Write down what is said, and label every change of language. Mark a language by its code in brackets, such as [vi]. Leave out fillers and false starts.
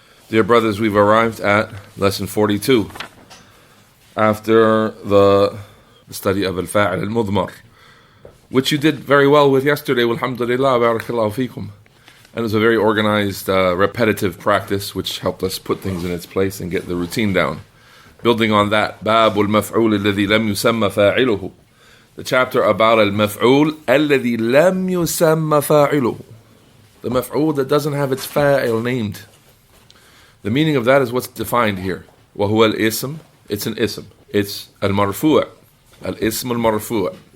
[en] Dear brothers, we've arrived at lesson 42 after the study of al-Faa'il al-Mudmar, which you did very well with yesterday, alhamdulillah, barakallahu feekum. And it was a very organized, repetitive practice which helped us put things in its place and get the routine down. Building on that, [ar] باب المفعول الذي لم يسمى فاعله. [en] The chapter about al-maf'ul [ar] الذي لم يسمى فاعله. [en] The maf'ul that doesn't have its fa'il named. The meaning of that is what's defined here. [ar] وهو الاسم. [en] It's an ism. It's al-marfu'. Al-ism al-marfu'.